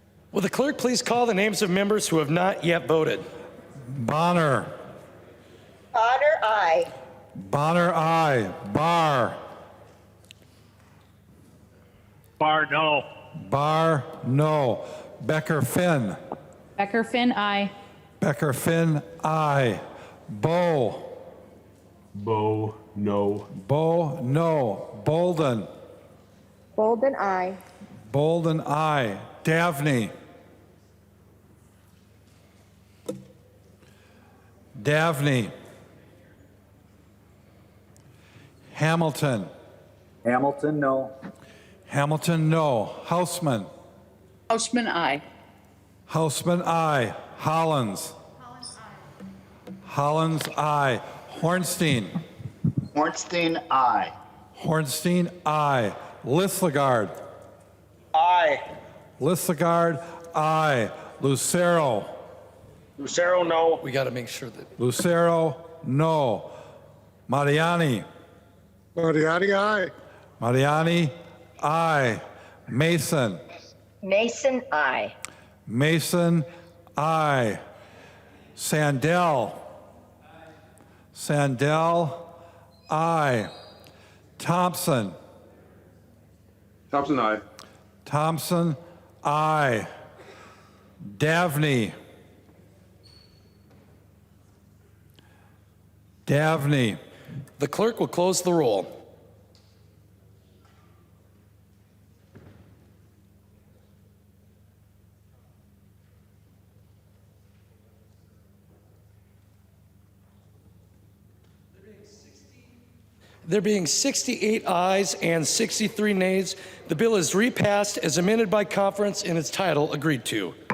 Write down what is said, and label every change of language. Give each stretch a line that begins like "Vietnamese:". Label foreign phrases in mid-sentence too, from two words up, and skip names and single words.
English: Will the clerk please call the names of members who have not yet voted? Bonner. Bonner, aye. Bonner, aye. Barr. Barr, no. Barr, no. Becker Finn. Becker Finn, aye. Becker Finn, aye. Bow. Bo, no. Bow, no. Bolden. Bolden, aye. Bolden, aye. Davney. Davney. Hamilton. Hamilton, no. Hamilton, no. Houseman. Houseman, aye. Houseman, aye. Hollins. Hollins, aye. Hornstein. Ornstein, aye. Hornstein, aye. Lissegard. Aye. Lissegard, aye. Lucero. Lucero, no. We got to make sure that, Lucero, no. Mariani. Bernardy, aye. Mariani, aye. Mason. Mason, aye. Mason, aye. Sandell. Sandell, aye. Thompson. Thompson, aye. Thompson, aye. Davney. Davney. the clerk will close the roll. There being 68 ayes and 63 nays, the bill is repassed as amended by conference in its title agreed to.